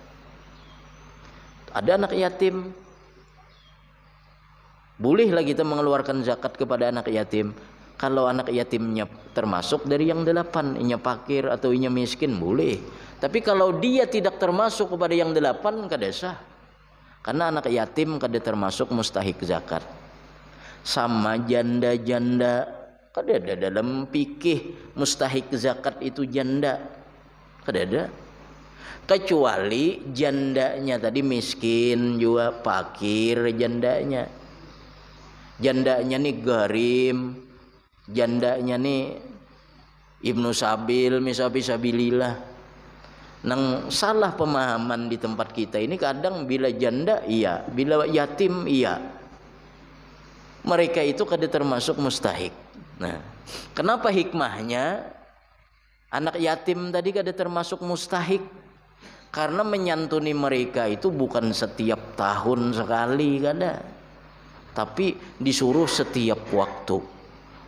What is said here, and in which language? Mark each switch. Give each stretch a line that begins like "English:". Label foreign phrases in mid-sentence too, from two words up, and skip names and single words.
Banjar: Ada anak yatim, bolehlah kita mengeluarkan zakat kepada anak yatim. Kalau anak yatimnya termasuk dari yang 8, inya fakir atau inya miskin, boleh. Tapi kalau dia tidak termasuk kepada yang 8, kada sah. Karena anak yatim kada termasuk mustahik zakat. Sama janda-janda, kada ada dalam fikih mustahik zakat itu janda, kada ada. Kecuali jandanya tadi miskin juga, fakir jandanya. Jandanya nih garim, jandanya nih ibnu sabil, misabilillah. Nang salah pemahaman di tempat kita ini, kadang bila janda iya, bila yatim iya, mereka itu kada termasuk mustahik. Nah, kenapa hikmahnya anak yatim tadi kada termasuk mustahik? Karena menyantuni mereka itu bukan setiap tahun sekali kada, tapi disuruh setiap waktu.